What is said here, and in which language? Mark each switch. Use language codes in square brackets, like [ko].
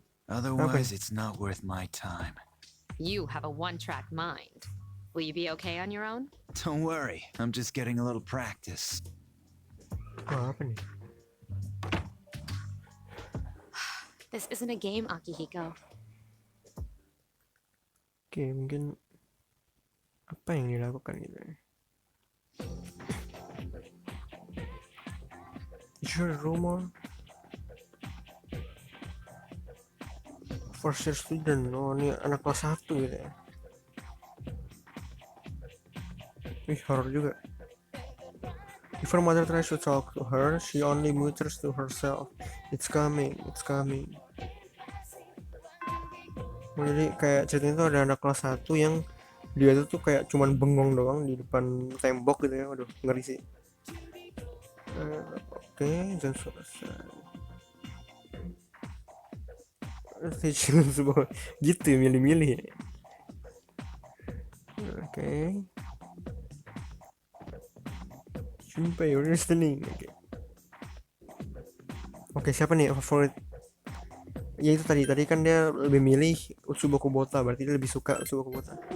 [en] Otherwise, it's not worth my time. you have a one-track mind. Will you be okay on your own? Don't worry. I'm just getting a little practice. [id] Wah, apa nih? [en] This isn't a game, Akihiko. [id] Oke, mungkin apa yang dilakukan gitu ya? [en] Is there a rumor? First year student, [id] oh ini anak kelas 1 gitu ya. Horror juga. [en] If her mother tries to talk to her, she only mutters to herself, It's coming. [id] Oh, jadi kayak ceritanya tuh ada anak kelas 1 yang dia tuh kayak cuman bengong doang di depan tembok gitu ya. Waduh, ngeri sih. Oke, dan selesai. Gitu ya, milih-milih. Oke. Supaya [en] you're listening. [id] Oke, siapa nih favorit? Ya itu tadi kan dia lebih milih Utsubo Kubota, berarti dia lebih suka Utsubo Kubota.